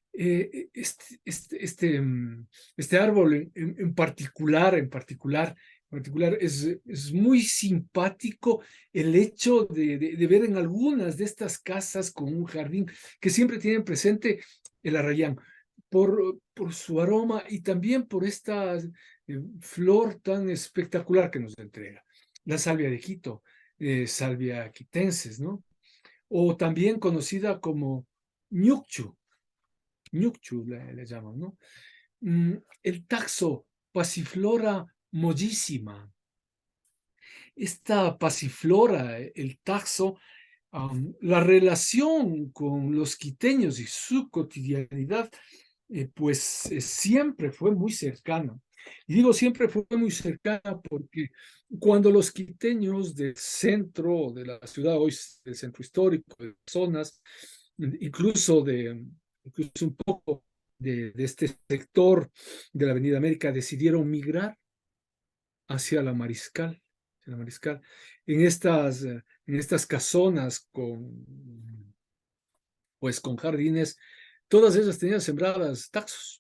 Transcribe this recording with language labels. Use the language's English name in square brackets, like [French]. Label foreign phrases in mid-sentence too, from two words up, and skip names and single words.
[Spanish] Este árbol en particular es muy simpático el hecho de ver en algunas de estas casas con un jardín que siempre tienen presente el arrayán por su aroma y también por esta flor tan espectacular que nos entrega. La salvia de Quito, salvia quitensis, ¿no? O también conocida como ñucchu le llaman, ¿no? El taxo Passiflora mollísima. Esta pasiflora, el taxo, la relación con los quiteños y su cotidianidad, pues siempre fue muy cercana. Y digo siempre fue muy cercana porque cuando los quiteños del centro de la ciudad, hoy del centro histórico, de zonas, incluso un poco de este sector de la Avenida América, decidieron migrar hacia la Mariscal, en estas casonas con jardines, todas ellas tenían sembradas taxos.